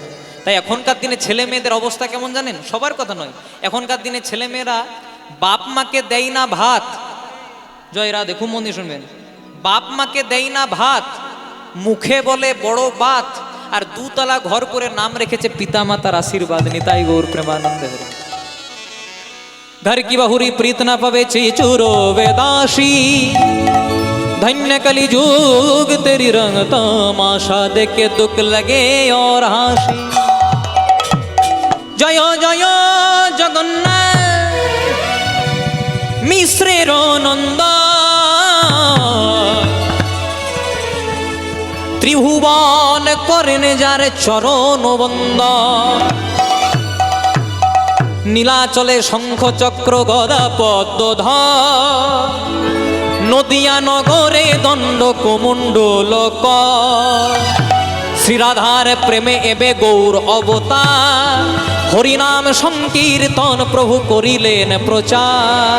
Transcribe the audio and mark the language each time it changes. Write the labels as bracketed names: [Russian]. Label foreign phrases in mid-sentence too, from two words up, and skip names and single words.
[Bangla] তাই এখনকার দিনে ছেলে মেয়েদের অবস্থা কেমন জানেন? সবার কথা নয়, এখনকার দিনে ছেলে মেয়েরা বাপ মাকে দেয় না ভাত। জয়রা দেখুন, মন দিয়ে শুনবেন, বাপ মাকে দেয় না ভাত, মুখে বলে বড় বাত, আর 2 তলা ঘর করে নাম রেখেছে পিতা মাতার আশীর্বাদ। নিতাই গৌর প্রেমানন্দ হরি। [Hindi] घर की बहुरी प्रीत न पवे चूरो वेदाशी, धन्य कली जुग तेरी रंग तमाशा देख के दुख लगे और हाशी। [Bangla] জয় জয় জগন্নাথ মিশ্রের নন্দ, ত্রিভুবন করেন যার চরণ বন্দ। নীলাচলে শঙ্খ চক্র গদা পদ্মধর, নদিয়া নগরে দণ্ড কুমণ্ডল কর। শ্রীরাধার প্রেমে এবে গৌর অবতার, হরিনাম সংকীর্তন প্রভু করিলেন প্রচার।